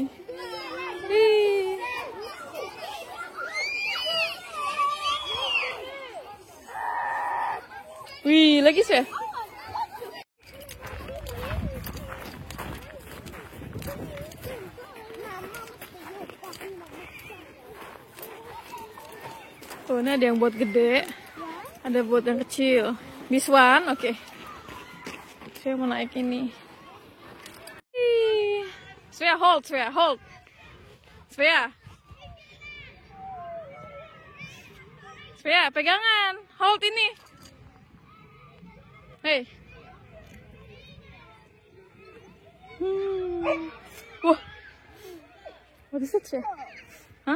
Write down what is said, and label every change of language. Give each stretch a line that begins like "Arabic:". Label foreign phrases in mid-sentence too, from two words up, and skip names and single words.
Indonesian: Wih. Wih, lagi sih. Oh, ini ada yang buat gede, ada buat yang kecil.
English: This one,
Indonesian: oke. Saya mau naik ini.
English: Svea, hold, Svea, hold.
Indonesian: Svea. Svea, pegangan. Hold ini. Hey. Wah.
English: What is it, Svea? Hah?